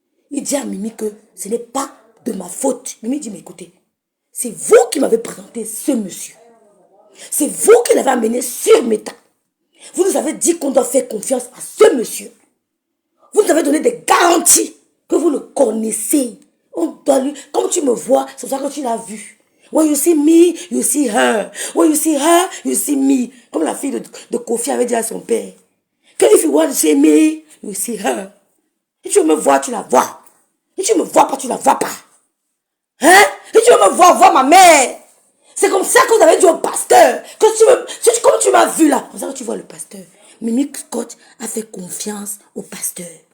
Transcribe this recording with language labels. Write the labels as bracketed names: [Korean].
[French] Il dit à Mimi que ce n'est pas de ma faute. Mimi dit, mais écoutez, c'est vous qui m'avez présenté ce monsieur. C'est vous qui l'avez amené sur mes tas. Vous nous avez dit qu'on doit faire confiance à ce monsieur. Vous nous avez donné des garanties que vous le connaissez. On doit lui, comme tu me vois, c'est pour ça que tu l'as vu. [English] When you see me, you see her. When you see her, you see me. [French] Comme la fille de Kofi avait dit à son père. Que [English] if you want to see me, you see her. [French] Si tu me vois, tu la vois. Si tu me vois pas, tu la vois pas. Hein? Si tu veux me voir ma mère. C'est comme ça que vous avez dit au pasteur. Comme tu m'as vu là. Comme ça que tu vois le pasteur. Mimi Scott a fait confiance au pasteur.